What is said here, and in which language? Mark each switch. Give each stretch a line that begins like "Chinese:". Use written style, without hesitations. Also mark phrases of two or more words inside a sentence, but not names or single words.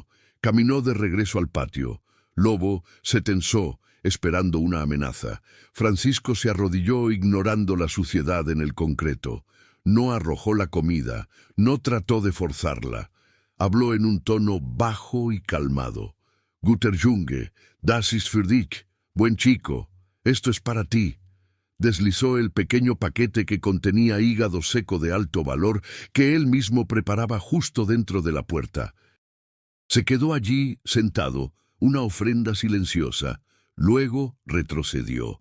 Spanish: Caminó de regreso al patio. Lobo se tensó, esperando una amenaza. Francisco se arrodilló ignorando la suciedad en el concreto. No arrojó la comida, no trató de forzarla. Habló en un tono bajo y calmado.
German: «Guter Junge, das ist für dich,
Spanish: buen chico, esto es para ti». Deslizó el pequeño paquete que contenía hígado seco de alto valor que él mismo preparaba justo dentro de la puerta. Se quedó allí, sentado, una ofrenda silenciosa. Luego retrocedió.